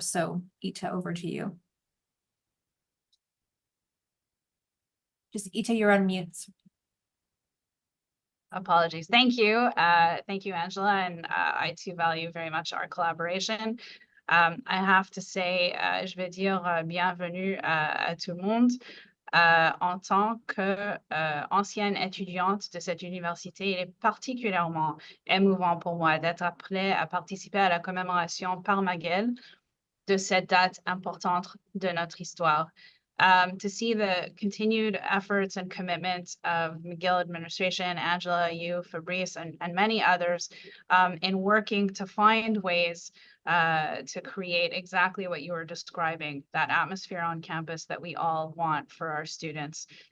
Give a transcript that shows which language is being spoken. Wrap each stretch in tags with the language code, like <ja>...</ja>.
<en>So Ita, over to you. Just Ita, you're on mute. Apologies. Thank you. Thank you, Angela. And I too value very much our collaboration. I have to say,</en> <fr>je vais dire bienvenue à tout le monde. En tant qu'ancienne étudiante de cette université, il est particulièrement émouvant pour moi d'être appelée à participer à la commémoration par McGill de cette date importante de notre histoire.</fr> <en>to see the continued efforts and commitment of McGill administration, Angela, you, Fabrice, and many others in working to find ways to create exactly what you were describing, that atmosphere on campus that we all want for our students.</en>